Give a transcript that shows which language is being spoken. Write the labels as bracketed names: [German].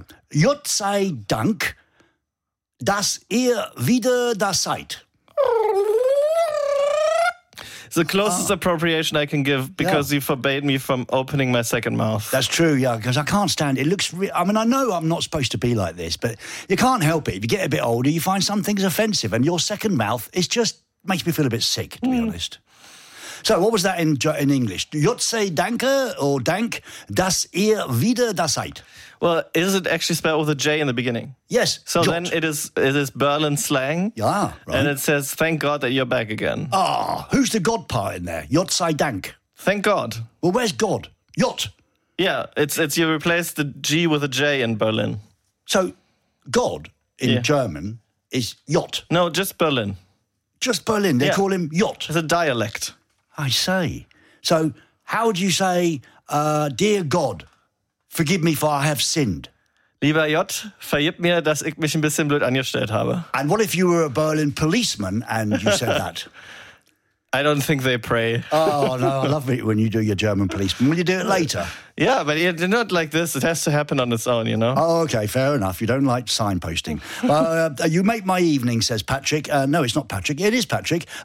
[German] Jott sei Dank, dass ihr wieder da seid. [English] It's the closest appropriation I can give because you forbade me from opening my second mouth. That's true, yeah, because I can't stand it. I know I'm not supposed to be like this, but you can't help it. If you get a bit older, you find some things offensive and your second mouth is just makes me feel a bit sick, to be honest. So, what was that in English? [German] Jott sei Dank or Dank, dass ihr wieder da seid? [English] Well, is it actually spelled with a J in the beginning? Yes. So Jott. Then it is Berlin slang. Yeah, right. And it says, thank God that you're back again. Ah, who's the God part in there? [German] Jott sei Dank. [English] Thank God. Well, where's God? Jott. Yeah, it's you replace the G with a J in Berlin. So, God in German is Jott. No, just Berlin. Just Berlin. They call him Jott. It's a dialect. I say. So, how would you say, dear God, forgive me for I have sinned? [German] Lieber Jott, vergib mir, dass ich mich ein bisschen blöd angestellt habe. [English] And what if you were a Berlin policeman and you said that? I don't think they pray. Oh, no, I love it when you do your German policeman. Will you do it later? Yeah, but you're not like this. It has to happen on its own, you know? Oh, okay, fair enough. You don't like signposting. you make my evening, says Patrick. No, it's not Patrick. It is Patrick.